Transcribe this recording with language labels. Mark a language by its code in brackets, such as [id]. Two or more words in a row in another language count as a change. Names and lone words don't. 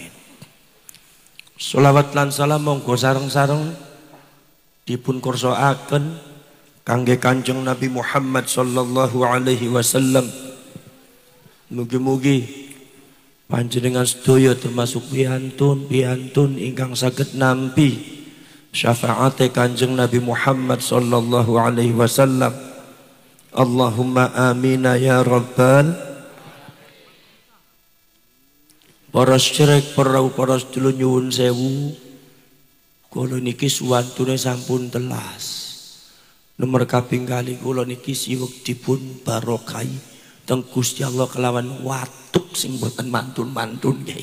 [jv] Sholawat lan salam monggo sareng-sareng dipun kursaaken kangge Kanjeng Nabi Muhammad [ar] sallallahu alaihi wasallam. [jv] Mugi-mugi panjenengan sedaya termasuk piyantun ingkang saged nampi syafaat Kanjeng Nabi Muhammad [ar] sallallahu alaihi wasallam. Allahumma amin ya rabbal. [jv] Para syirik, para sedulur nyuwun sewu, kula niki suwantune sampun telas. Nomor kaping kali kula niki siwek dipun barokai teng Gusti Allah kelawan watuk sing boten mantun-mantun nggih.